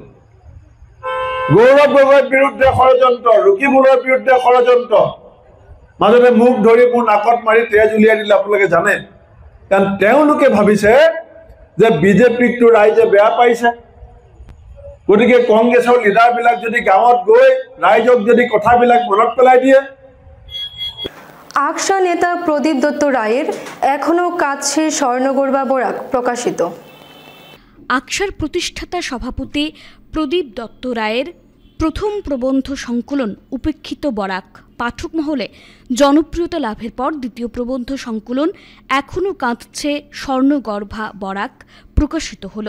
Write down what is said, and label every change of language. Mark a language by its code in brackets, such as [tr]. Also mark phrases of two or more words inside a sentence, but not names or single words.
[as] গৌৰৱ গগৈৰ বিৰুদ্ধে ষড়যন্ত্ৰ, ৰকিবুলৰ বিৰুদ্ধে ষড়যন্ত্ৰ, মাজতে মুখ ধৰি মোৰ নাকত মাৰি তেজ উলিয়াই দিলে আপোনালোকে জানে। কাৰণ তেওঁলোকে ভাবিছে যে বিজেপিকটো ৰাইজে বেয়া পাইছে, গতিকে কংগ্ৰেছৰ লিডাৰবিলাক যদি গাঁৱত গৈ ৰাইজক যদি কথাবিলাক মনত পেলাই দিয়ে। [bn] আকশা নেতা প্রদীপ দত্ত রায়ের এখনো কাছে স্বর্ণগর্বা বরাক প্রকাশিত। আকশার প্রতিষ্ঠাতা সভাপতি প্রদীপ দত্ত রায়ের প্রথম প্রবন্ধ সংকলন উপেক্ষিত বরাক পাঠক মহলে জনপ্রিয়তা লাভের পর দ্বিতীয় প্রবন্ধ সংকলন এখনও কাঁদছে স্বর্ণগর্ভা বরাক প্রকাশিত হল।